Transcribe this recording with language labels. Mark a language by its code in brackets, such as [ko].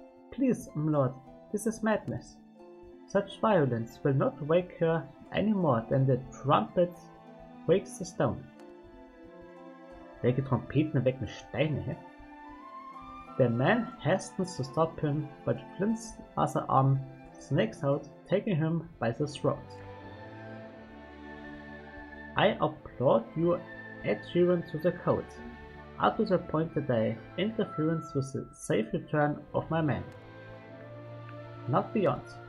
[en] Please, Lord, this is madness. Such violence will not wake her any more than the trumpet wakes the stone. [de] Welche Trompeten wecken Steine, hä? [en] The man hastens to stop him, but Flint's other arm snakes out, taking him by the throat. I applaud your adherence to the code, up to the point that I interference with the safe return of my man. Not beyond.